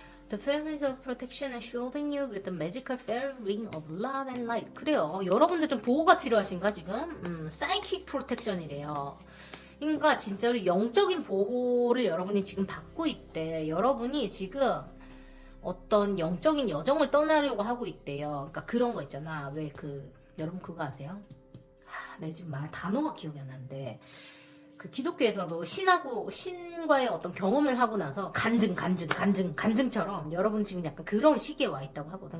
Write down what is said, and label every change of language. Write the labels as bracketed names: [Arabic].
[English] The fairies of protection are shielding you with the magical fairy ring of love and light. [Korean] 그래요. 여러분들 좀 보호가 필요하신가 지금? [English] psychic protection [Korean] 이래요. 그러니까 진짜로 영적인 보호를 여러분이 지금 받고 있대. 여러분이 지금 어떤 영적인 여정을 떠나려고 하고 있대요. 그러니까 그런 거 있잖아. 왜 여러분 그거 아세요? 내 지금 단어가 기억이 안 나는데, 그 기독교에서도 신과의 어떤 경험을 하고 나서 간증처럼 여러분 지금 약간 그런 시기에 와 있다고 하거든.